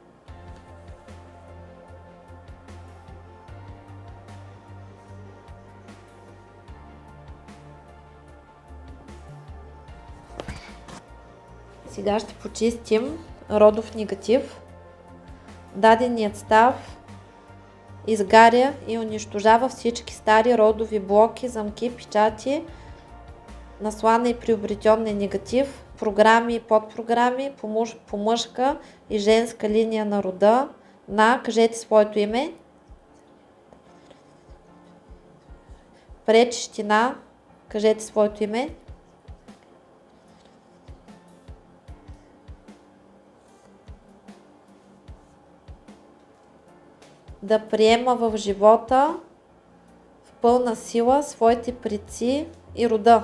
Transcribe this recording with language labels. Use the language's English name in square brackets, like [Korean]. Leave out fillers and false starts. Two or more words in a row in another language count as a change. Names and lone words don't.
[Bulgarian] Сега ще почистим родов негатив. Даденият став изгаря и унищожава всички стари родови блоки, замки, печати, наслана и приобретенен негатив, програми и подпрограми по мъжка и женска линия на рода на, кажете своето име, пречещина, кажете своето име, да приема в живота в пълна сила своите предци и рода.